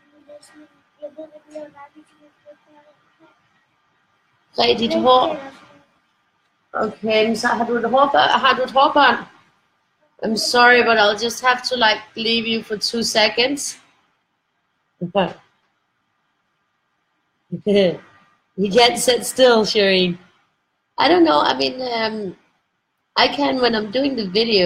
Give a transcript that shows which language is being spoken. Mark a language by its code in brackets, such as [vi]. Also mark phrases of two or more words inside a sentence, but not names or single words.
[da] Red dit hår. Okay, så har du et hårbånd? [en] I'm sorry, but I'll just have to like leave you for 2 seconds. You can't sit still, Shireen. I don't know. I mean, I can when I'm doing the videos.